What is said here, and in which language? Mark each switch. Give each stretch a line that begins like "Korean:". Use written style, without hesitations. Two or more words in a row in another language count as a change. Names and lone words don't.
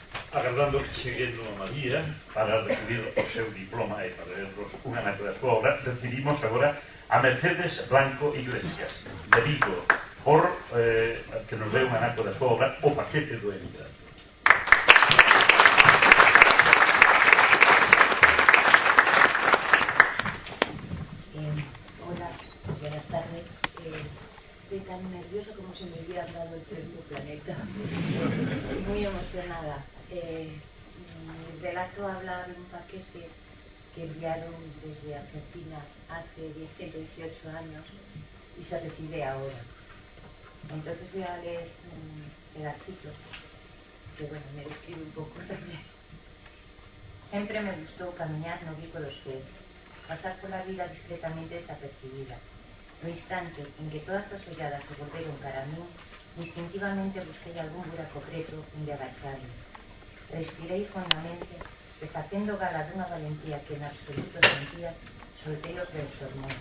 Galician: agardando que cheguendo a María para recibir o seu diploma e para lernos un anaco da súa obra, recibimos agora a Mercedes Blanco Iglesias, de Vigo, por que nos dé un anaco da súa obra O paquete do emigrante.
Spanish: Hola, buenas tardes. Estoy tan nerviosa como si me hubieran dado el premio Planeta. Estoy muy emocionada. Mi relato habla de un paquete que enviaron desde Argentina hace 118 años y se recibe ahora. Entonces voy a leer un pedacito que, bueno, me describe un poco también.
Galician: Sempre me gustou camiñar no bico dos pés, pasar pola vida discretamente desapercibida. No instante en que todas as olladas se volveron cara a min, instintivamente busquei algún buraco preto onde agacharme. Respirei fondamente e, facendo gala dunha valentía que en absoluto sentía, soltei os meus hormones.